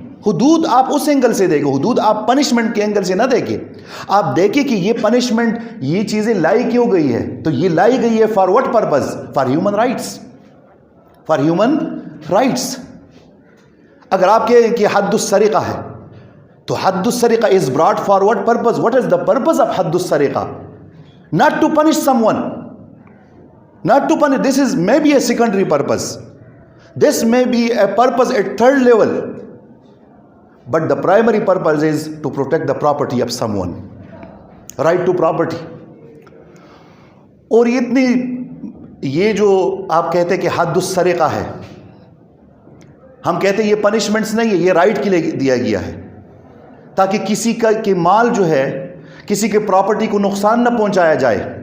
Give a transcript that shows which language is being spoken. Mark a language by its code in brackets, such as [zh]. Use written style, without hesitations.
[ur] حدود آپ اس اینگل سے دیکھیں, حدود آپ پنشمنٹ کے اینگل سے نہ دیکھیں. آپ دیکھیں کہ یہ پنشمنٹ, یہ چیزیں لائی کیوں گئی ہے, تو یہ لائی گئی ہے [en] For what purpose? For human rights, [ur] for human rights. اگر آپ کہیں کہ حد السرقہ ہے تو حد السرقہ [en] is brought for what purpose? What is the purpose of حد السرقہ? Not to punish someone, not to punish. This is maybe a secondary purpose, this may be a purpose at third level, but the primary purpose is to protect the property of someone, right to property. [ur] اور یہ جو آپ کہتے ہیں کہ حد السرقہ ہے, ہم کہتے ہیں یہ پنشمنٹس نہیں ہے, یہ رائٹ کے لیے دیا گیا ہے تاکہ کسی کا کہ مال جو ہے, کسی کے پراپرٹی کو نقصان نہ پہنچایا جائے.